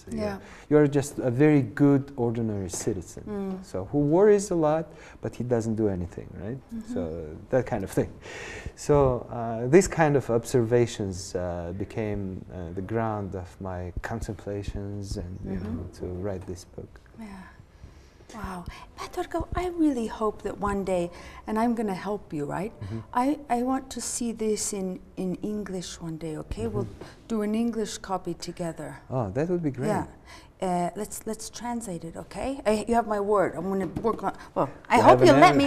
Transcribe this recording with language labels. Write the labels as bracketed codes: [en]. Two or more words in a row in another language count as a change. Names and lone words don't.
[en] You are just a very good ordinary citizen. So who worries a lot, but he doesn't do anything, right? So that kind of thing. So these kind of observations became the ground of my contemplations, and you know, to write this book. Wow. Т.Бат-Оргил, I really hope that one day, and I'm going to help you, right? I want to see this in English one day, okay? We'll do an English copy together. Oh, that would be great. Yeah. Let's translate it, okay? You have my word. I'm going to work on, well, I hope you'll let me.